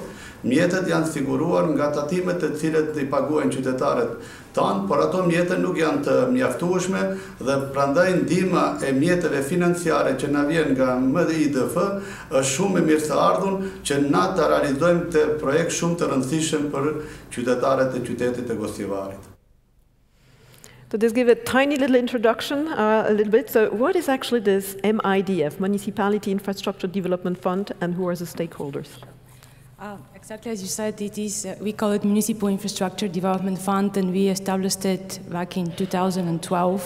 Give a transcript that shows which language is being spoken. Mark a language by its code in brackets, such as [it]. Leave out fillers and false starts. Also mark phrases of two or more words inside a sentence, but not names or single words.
[sq] Mjetet janë siguruar nga tatimet të cilët i paguajnë qytetarët tanë, por ato mjetet nuk janë të mjaftueshme dhe prandaj ndihma e mjeteve financiare që na vjen nga MDIDF është shumë e mirëseardhur që na ta realizojmë këtë projekt shumë të rëndësishëm për qytetarët e qytetit të Gosjevarit. [en] So just give a tiny little introduction, a little bit. So what is actually this MIDF, Municipality Infrastructure Development Fund, and who are the stakeholders? Exactly as you said, it is, we call it Municipal Infrastructure Development Fund, and we established it back in 2012.